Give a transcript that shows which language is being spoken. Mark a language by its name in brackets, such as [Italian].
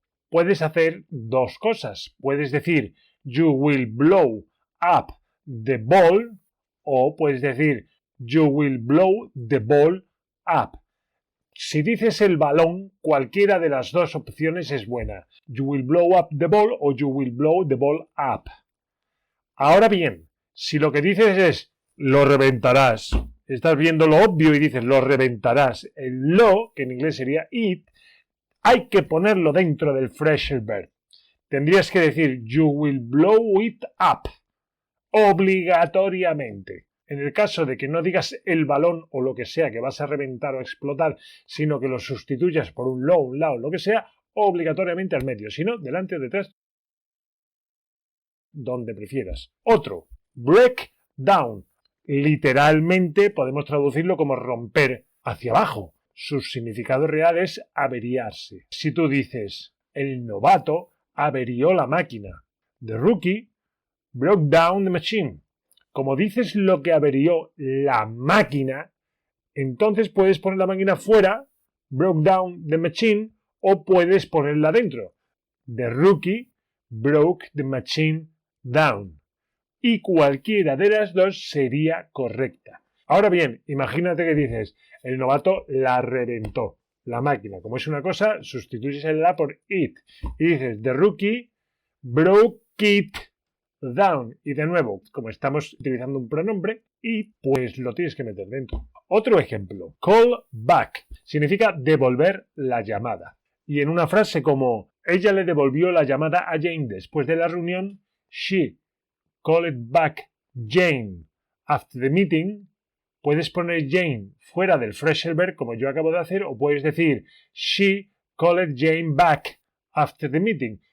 [Spanish] Puedes hacer dos cosas. Puedes decir, [English] you will blow up the ball, [Spanish] o puedes decir, [English] you will blow the ball up. [Spanish] Si dices el balón, cualquiera de las dos opciones es buena. [English] You will blow up the ball o you will blow the ball up. [Spanish] Ahora bien, si lo que dices es, lo reventarás, estás viendo lo obvio y dices, lo reventarás, el lo, que en inglés sería it, hay que ponerlo dentro del phrasal verb. Tendrías que decir, [English] you will blow it up, [Spanish] obligatoriamente. En el caso de que no digas el balón o lo que sea que vas a reventar o explotar, sino que lo sustituyas por un lo, un lao, lo que sea, obligatoriamente al medio. Si no, delante o detrás, donde prefieras. Otro, break down. Literalmente podemos traducirlo como romper hacia abajo. Su significado real es averiarse. Si tú dices, el novato averió la máquina. [English] The rookie broke down the machine. [Spanish] Como dices lo que averió la máquina, entonces puedes poner la máquina fuera, [English] broke down the machine, [Spanish] o puedes ponerla dentro. [English] The rookie broke the machine down. [Spanish] Y cualquiera de las dos sería correcta. Ahora bien, imagínate que dices, el novato la reventó, la máquina. Como es una cosa, sustituyes el la por it. Y dices, [English] the rookie broke it down. [Spanish] Y de nuevo, como estamos utilizando un pronombre, y pues lo tienes que meter dentro. Otro ejemplo, call back, significa devolver la llamada. Y en una frase como, ella le devolvió la llamada a Jane después de la reunión, [English] she called back Jane after the meeting, [Spanish] puedes poner Jane fuera del phrasal verb como yo acabo de hacer, o puedes decir, [English] she called Jane back after the meeting.